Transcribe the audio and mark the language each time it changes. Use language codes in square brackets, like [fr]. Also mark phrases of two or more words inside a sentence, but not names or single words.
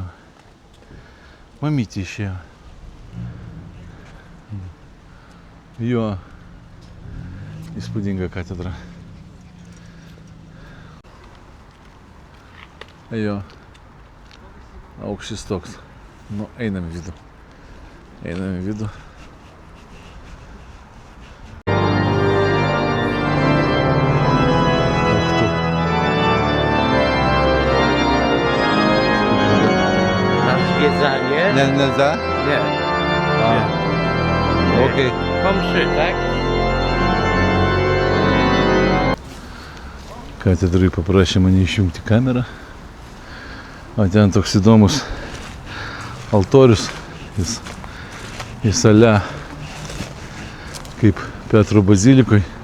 [lt] Mamytė išėjo. Jo. Įspūdinga katedra. Jo. Aukštis toks. Nu, einam į vidų. Einam į vidų. [pl] Zwiedzanie? [ru] Не за? [pl] Nie. [ru] Окей. [pl] Po mszy, tak? [lt] Katedrai paprašė mane išjungti kamerą. O ten toks įdomus altorius. Jis ale kaip Petro bazilikoj.